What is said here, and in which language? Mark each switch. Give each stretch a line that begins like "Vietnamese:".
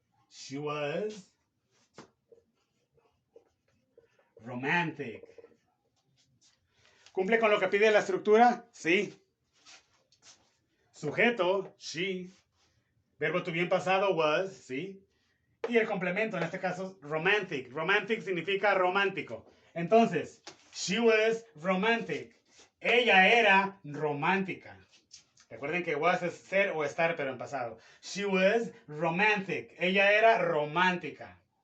English: She was romantic.
Spanish: ¿Cumple con lo que pide la estructura? Sí. Sujeto, she. Verbo to be en pasado, was, sí. Y el complemento, en este caso, romantic. Romantic significa romántico.
English: Entonces, she was romantic.
Spanish: Ella era romántica. Recuerden que was es ser o estar, pero en pasado.
English: She was romantic.
Spanish: Ella era romántica.